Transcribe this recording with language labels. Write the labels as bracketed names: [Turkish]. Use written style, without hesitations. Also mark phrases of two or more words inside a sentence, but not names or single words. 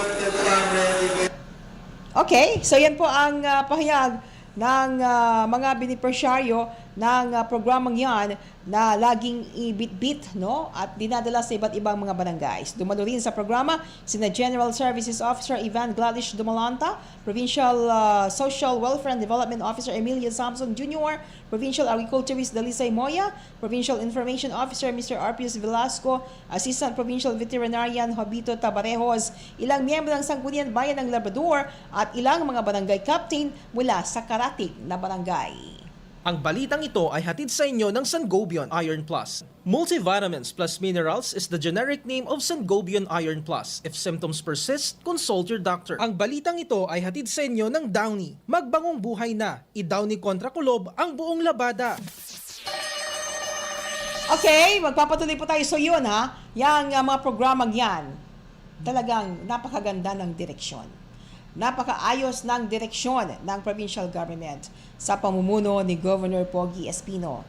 [Filipino] Okay, so yan po ang pahayag ng mga beneficiaryo ng programang yan na laging ibit-bit, no? At dinadala sa iba't ibang mga barangays. Dumalo rin sa programa sina General Services Officer Ivan Gladish Dumalanta, Provincial Social Welfare and Development Officer Emilio Samson Jr., Provincial Agriculturist Dalisay Moya, Provincial Information Officer Mr. Arpius Velasco, Assistant Provincial Veterinarian Jobito Tabarejos, ilang miyembro ng Sangguniang Bayan ng Labrador at ilang mga barangay captain mula sa karatig na barangay. Ang balitang ito ay hatid sa inyo ng Sangobion Iron Plus. [English] Multivitamins plus minerals is the generic name of Sangobion Iron Plus. If symptoms persist, consult your doctor. [Filipino] Ang balitang ito ay hatid sa inyo ng Downy. Magbangong buhay na. I-Downy kontra kulob ang buong labada. Okay, magpapatuloy po tayo. So yun ha, yung mga programang yan, talagang napakaganda ng direksyon. Napakaayos ng direksyon ng provincial government sa pamumuno ni Governor Pogi Espino.